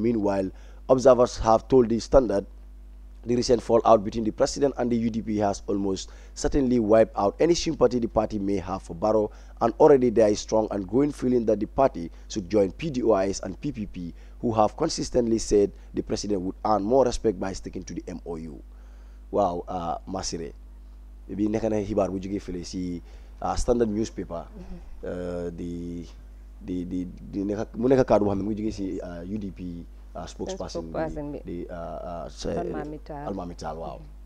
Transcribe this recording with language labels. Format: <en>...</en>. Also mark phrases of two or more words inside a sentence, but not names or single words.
<en>Meanwhile, observers have told the Standard the recent fallout between the president and the UDP has almost certainly wiped out any sympathy the party may have for Barrow, and already there is strong and growing feeling that the party should join PDOIS and PPP, who have consistently said the president would earn more respect by sticking to the MOU.</en> <wo>waaw Masire bi nekk na xibaar bu jógee fële si</wo> <en>standard newspaper</en> <wo>di nekk mu nekk kaddu boo xam ne mu ngi jógee si UDP spokesperson bi di Almami Tall waaw.</wo>